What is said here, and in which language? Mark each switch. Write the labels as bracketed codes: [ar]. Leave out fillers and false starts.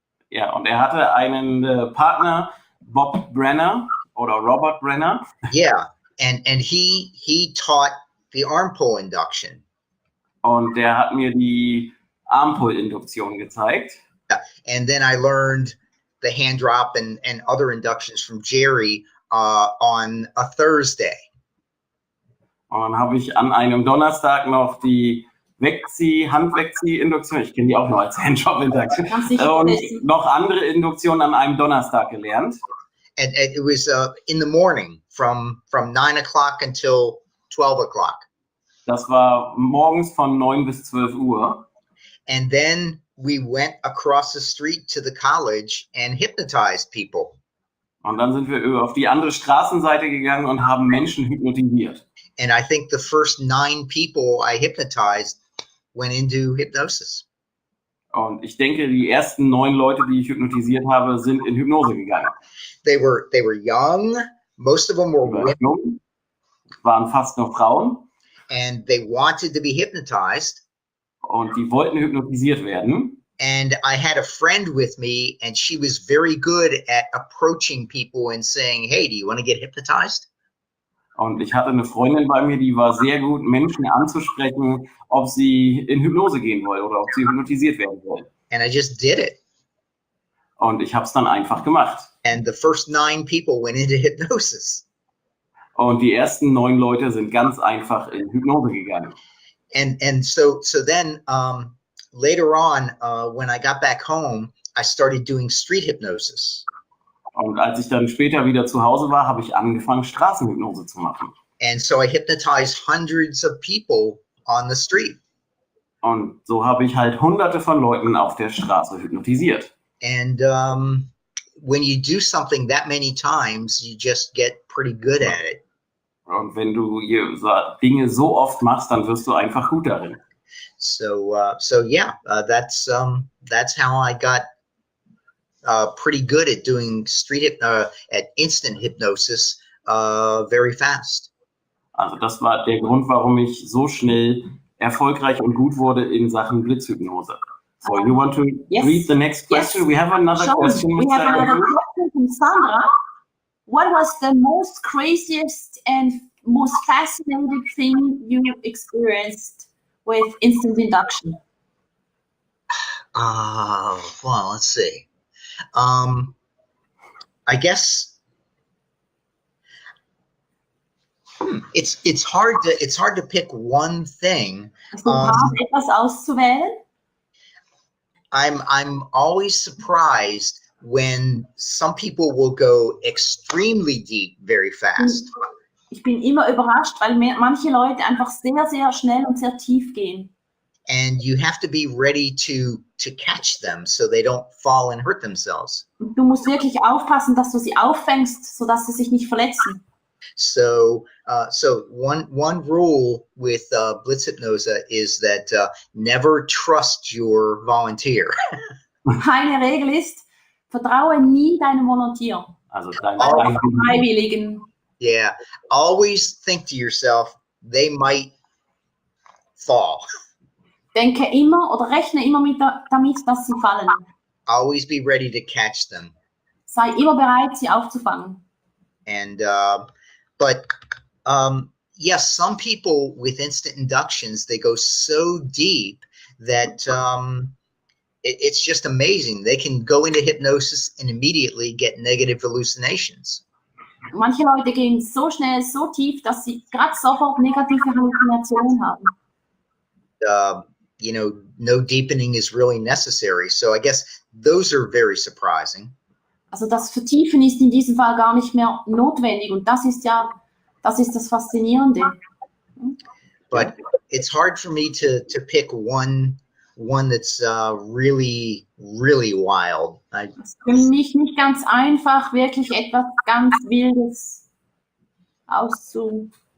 [de] Ja, und er hatte einen Partner, Bob Brenner oder Robert Brenner. [en] Yeah, and he taught the arm pull induction. [de] Und der hat mir die Armpull-Induktion gezeigt. [en] Yeah. And then I learned the hand drop and other inductions from Jerry on a Thursday. [de] Und dann habe ich an einem Donnerstag noch die Handwegzieh-Induktion, ich kenne die auch noch als Handjob-Induktion, und noch andere Induktionen an einem Donnerstag gelernt. [en] And it was in the morning from 9 o'clock until 12 o'clock. [de] Das war morgens von 9 bis 12 Uhr. [en] And then we went across the street to the college and hypnotized people. [de] Und dann sind wir auf die andere Straßenseite gegangen und haben Menschen hypnotisiert. [en] And I think the first 9 people I hypnotized went into hypnosis. [de] Und ich denke, die ersten 9 Leute, die ich hypnotisiert habe, sind in Hypnose gegangen. [en] They were young. Most of them were women. [de] Waren fast nur Frauen. [en] And they wanted to be hypnotized. [de] Und die wollten hypnotisiert werden. [en] And I had a friend with me, and she was very good at approaching people and saying, "Hey, do you want to get hypnotized?" [de] Und ich hatte eine Freundin bei mir, die war sehr gut, Menschen anzusprechen, ob sie in Hypnose gehen wollen oder ob sie hypnotisiert werden wollen. [en] And I just did it. [de] Und ich habe es dann einfach gemacht. [en] And the first 9 people went into hypnosis. [de] Und die ersten 9 Leute sind ganz einfach in Hypnose gegangen. [en] And so then later on, when I got back home, I started doing street hypnosis. [de] Und als ich dann später wieder zu Hause war, habe ich angefangen, Straßenhypnose zu machen. [en] And so I hypnotized hundreds of people on the street. [de] Und so habe ich halt hunderte von Leuten auf der Straße hypnotisiert. [en] And when you do something that many times, you just get pretty good at it. [de] Und wenn du Dinge so oft machst, dann wirst du einfach gut darin. [en] So yeah, that's how I got pretty good at doing at instant hypnosis very fast. [de] Also das war der Grund, warum ich so schnell erfolgreich und gut wurde in Sachen Blitzhypnose. [en] So you want to read the next question? Yes. We have another question. We have another question from Sandra. What was the most craziest and most fascinating thing you experienced with instant induction? Well, let's see. I guess it's hard to pick one thing. [de] Etwas auszuwählen. [en] I'm always surprised when some people will go extremely deep very fast. [de] Ich bin immer überrascht, weil manche Leute einfach sehr, sehr schnell und sehr tief gehen. [en] And you have to be ready to catch them so they don't fall and hurt themselves. [de] Du musst wirklich aufpassen, dass du sie auffängst, sodass sie sich nicht verletzen. [en] So one rule with Blitzhypnose is that never trust your volunteer. [de] Eine Regel ist, vertraue nie deinem Volontier. Also deinem Freiwilligen. [en] Yeah, always think to yourself, they might fall. [de] Denke immer oder rechne immer damit, dass sie fallen. [en] Always be ready to catch them. [de] Sei immer bereit, sie aufzufangen. [en] And but yes, some people with instant inductions, they go so deep that it's just amazing. They can go into hypnosis and immediately get negative hallucinations. [de] Manche Leute gehen so schnell, so tief, dass sie gerade sofort negative Halluzinationen haben. [en] You know, no deepening is really necessary. So I guess those are very surprising. [de] Also das Vertiefen ist in diesem Fall gar nicht mehr notwendig und das ist das Faszinierende. [en] But it's hard for me to pick one that's really wild. [de] Es ist für mich nicht ganz einfach, wirklich etwas ganz Wildes auszuwählen.